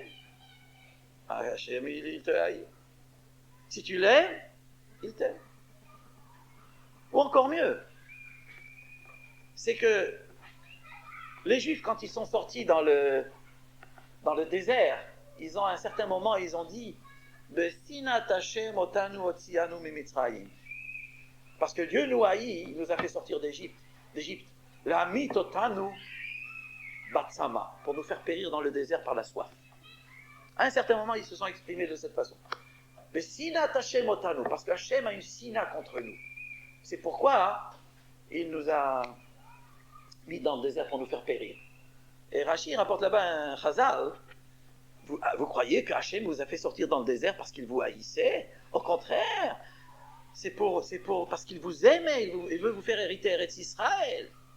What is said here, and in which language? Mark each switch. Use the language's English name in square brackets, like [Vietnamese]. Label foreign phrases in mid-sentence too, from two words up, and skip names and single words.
[French] Hachem, il te haït. Si tu l'aimes, il t'aime. Ou encore mieux, c'est que les Juifs, quand ils sont sortis dans le dans le désert, ils ont à un certain moment, ils ont dit [Hebrew] בשנאת השם אותנו הוציאנו ממצרים. [French] Parce que Dieu nous haït, il nous a fait sortir d'Égypte. [Hebrew] להמיתנו בצמא, [French] pour nous faire périr dans le désert par la soif. À un certain moment, ils se sont exprimés de cette façon. [Hebrew] בשנאת השם אותנו, [French] parce que Hashem a une sina contre nous. C'est pourquoi il nous a mis dans le désert pour nous faire périr. Et Rashi rapporte là-bas un chazal. Vous croyez que Hachem vous a fait sortir dans le désert parce qu'il vous haïssait? Au contraire, c'est parce qu'il vous aimait, il veut vous faire hériter [Hebrew] ארץ ישראל.